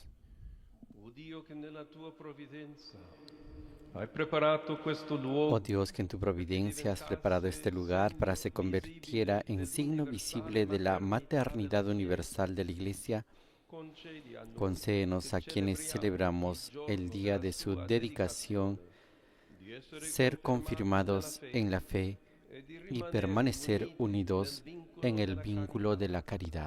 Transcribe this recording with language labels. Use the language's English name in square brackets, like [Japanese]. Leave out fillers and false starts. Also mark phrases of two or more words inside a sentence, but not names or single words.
[Italian] O Dio che nella tua provvidenza hai preparato questo luogo. [Spanish] Oh Dios, que en tu providencia has preparado este lugar para que se convirtiera en signo visible de la maternidad universal de la Iglesia, concédenos a quienes celebramos el día de su dedicación ser confirmados en la fe y permanecer unidos en el vínculo de la caridad.